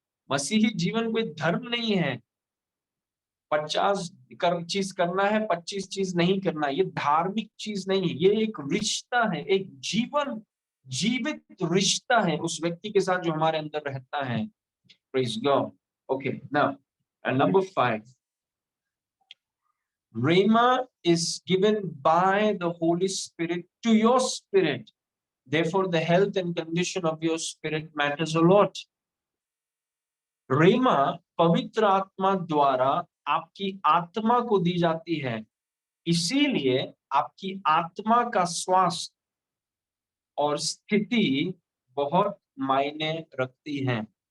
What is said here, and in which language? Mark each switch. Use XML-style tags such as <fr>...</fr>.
<hi>मसीही जीवन कोई धर्म नहीं है, 50 चीज करना है 25 चीज नहीं करना, ये धार्मिक चीज नहीं है, ये एक रिश्ता है, एक जीवन जीवित रिश्ता है उस व्यक्ति के साथ जो हमारे अंदर रहता है।</hi> <en>Praise God. Okay, now number 5, Rhema is given by the Holy Spirit to your spirit. Therefore, the health and condition of your spirit matters a lot.</en> <hi>रेमा पवित्र आत्मा द्वारा आपकी आत्मा को दी जाती है, इसीलिए आपकी आत्मा का स्वास्थ्य और स्थिति बहुत मायने रखती है।</hi>